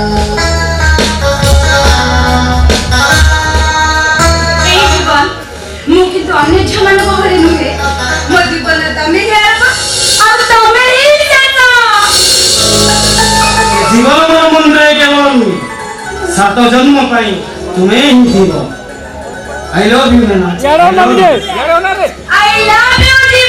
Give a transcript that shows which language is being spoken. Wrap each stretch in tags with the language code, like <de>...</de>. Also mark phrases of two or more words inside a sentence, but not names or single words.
<or>ଏଇ ଜୀବନ ମୁଁ କିନ୍ତୁ ଅନ୍ୟ ଝିଅମାନଙ୍କ ଭଳି ନୁହେଁ। ମୋ ଜୀବନରେ ତମେ ହିଁ ଆରମ୍ଭ ଆଉ ତମେ ହିଁ ଶେଷ। ଜୀବନ ମୋର ମୁଣ୍ଡରେ କେବଳ 7 ଜନ୍ମ ପାଇଁ ତୁମେ ହିଁ ଥିବ।</or> <en>I love you Nana. I love you ଜୀବନ। I love you।</en>